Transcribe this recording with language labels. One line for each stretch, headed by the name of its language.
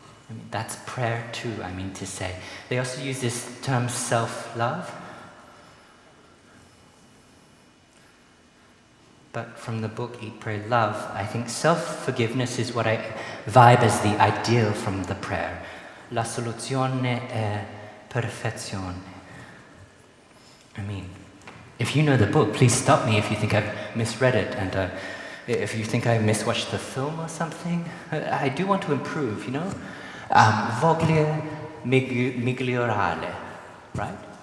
English: I mean, that's prayer too, I mean to say. They also use this term self-love. But from the book Eat, Pray, Love, I think self-forgiveness is what I vibe as the ideal from the prayer.
Italian: La soluzione è perfezione.
English: I mean, if you know the book, please stop me if you think I've misread it, and if you think I miswatched the film or something. I do want to improve, you know?
Italian: Voglio migliorare,
English: right?